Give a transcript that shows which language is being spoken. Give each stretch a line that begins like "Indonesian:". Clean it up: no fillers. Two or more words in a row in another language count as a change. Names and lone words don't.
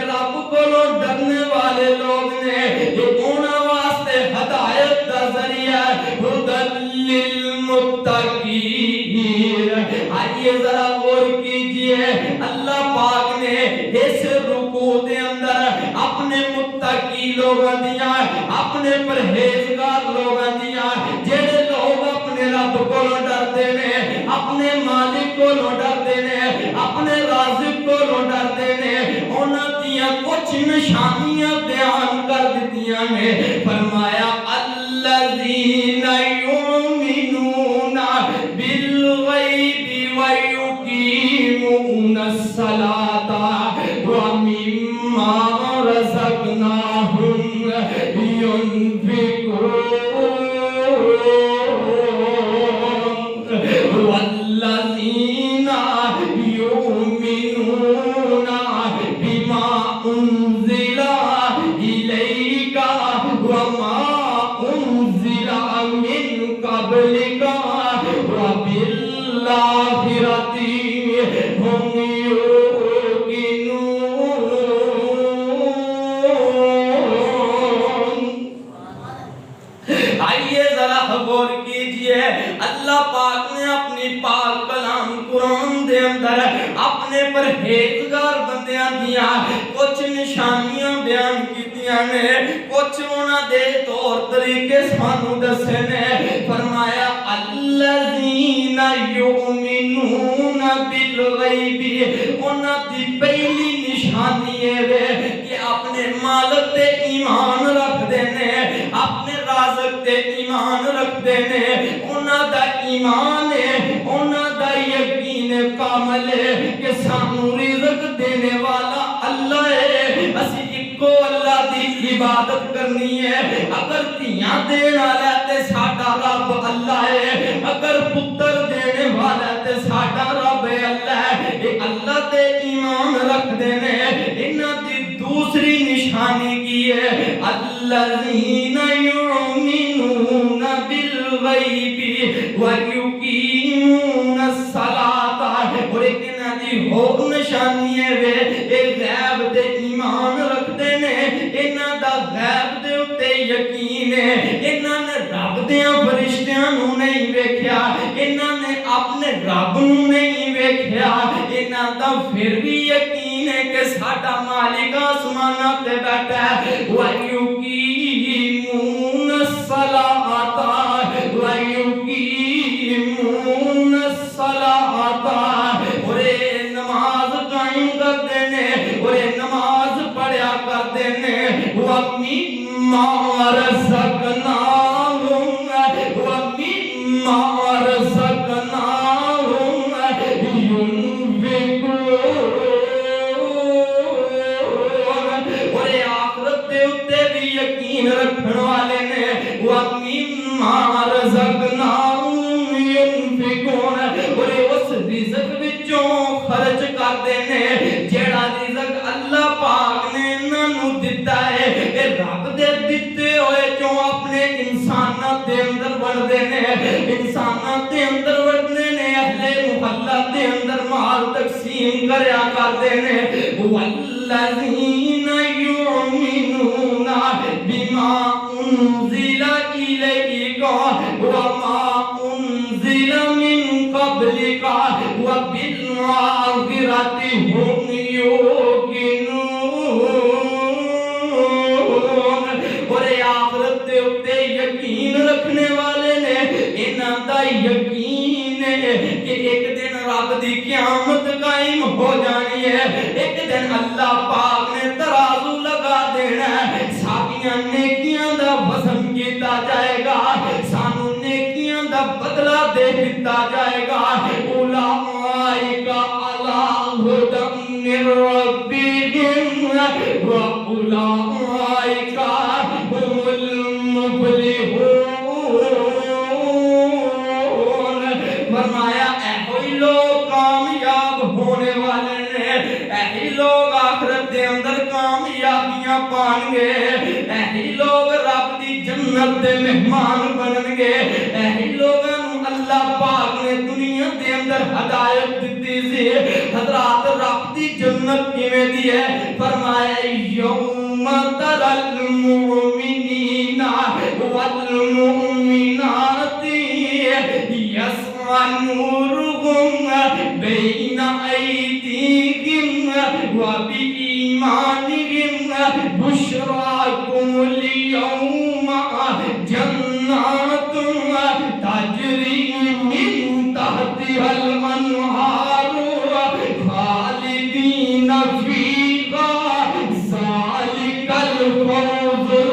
Punjabi: رب کولوں ڈرنے والے لوگ نے یہ انہاں واسطے ہدایت دا ذریعہ
Arabic: ھدی للمتقین
Punjabi: آئیے ذرا غور کیجئے اللہ پاک نے اس رکوع دے اندر اپنے متقی لوگاں دیاں اپنے پرہیزگار لوگاں دیاں جڑے لوگ اپنے رب کولوں ڈردے نے اپنے مالک کولوں ڈردے نے اپنے رازق کولوں ڈردے نے انہاں دیاں کچھ نشانیاں بیان کر دتیاں نے فرمایا
Arabic: الذین یؤمنون بالغیب ویقیمون الصلاۃ ومما رزقناہم ينفقون والذين يؤمنون بما أنزل إليك وما أنزل من قبلك وبالآخرة هم
Punjabi: غور کیجئے اللہ پاک نے اپنی پاک کلام قرآن دے اندر اپنے پرہیزگار بندیاں دیاں کچھ نشانیاں بیان کیتیاں نے کچھ انہاں دے طور طریقے سانو دسے نے فرمایا
Arabic: الذین یؤمنون بالغیب
Punjabi: انہاں دی پہلی نشانی ہے کہ اپنے مالک تے ایمان رکھ دے نے اپنے رازق تے ایمان رکھ دے نے انہاں دا ایمان ہے انہاں دا یقین کامل ہے کہ سانو رزق دینے والا اللہ ہے اسی اکو اللہ دی عبادت کرنی ہے اگر تیاں دینے والا تے ساڈا رب اللہ ہے اگر پتر دینے والا تے ساڈا رب اللہ ہے اے اللہ تے ایمان رکھ دینے انہاں دی دوسری نشانی کی ہے
Arabic: الذین یؤمنون بالغیب ویقیمون الصلاۃ
Punjabi: اور ایک انہاں دی اور نشانی ہے اے غیب تے ایمان رکھدے نے انہاں دا غیب دے اُتے یقین ہے انہاں نے رب دیاں فرشتیاں نو نہیں ویکھیا رب نو نہیں ویکھیا انہاں دا پھر بھی یقین ہے کہ ساڈا مالک آسماناں تے بیٹھا ہے
Arabic: وَيُقِيمُونَ الصَّلَاةَ وَيُقِيمُونَ الصَّلَاةَ
Urdu: اور نماز قائم کرتے ہیں اور نماز پڑھیا کرتے ہیں
Arabic: وَمِمَّا رَزَقْنَاهُمْ
Punjabi: اور آخرت دے اتے بھی یقین رکھن والے نے
Arabic: وَمِمَّا رَزَقْنَاهُمْ يُنْفِقُونَ
Punjabi: اور اس رزق وچوں
Urdu: خرچ کرتے ہیں
Punjabi: جیڑا رزق اللہ پاک نے انہاں نوں دتا ہے اے رب دے دتے ہوئے چوں اپنے انساناں دے اندر وڑدے نے انساناں دے اندر وڑدے نے اہل محلہ دے اندر مال تقسیم کریا کرتے نے
Arabic: والذین یؤمنون بما انزل الیک وما انزل من قبلک وبالآخرۃ هم یوقنون
Punjabi: اور آخرت دے اتے یقین رکھنے والے نے انہاں دا یقین ہے کہ ایک دن رب دی قیامت قائم ہو جانی ہے ایک دن اللہ پاک نے ترازو لگا دینا ہے ساڈیاں نیکیاں دا وزن کیتا جائے گا سانو نیکیاں دا بدلہ دے دتا جائے گا
Arabic: اولئک علی ھدی من ربہم واولئک هم المفلحون
Punjabi: فرمایا ایہی لوگ کامیاب ہونے والے نے ایہی لوگ آخرت دے اندر کامیابیاں پان گے ایہی لوگ رب دی جنت دے مہمان بنن گے ایہی لوگاں نوں اللہ پاک نے دنیا دے اندر ہدایت دتی سی حضرات رب دی جنت کیویں دی ہے فرمایا
Arabic: یوم ترل المؤمنین والمؤمنات یسعی نورہم بین ایدیہم وبایمانہم بشراکم اليوم جنات تجری من تحتها الانہار خالدین فیہا ذالک الفوز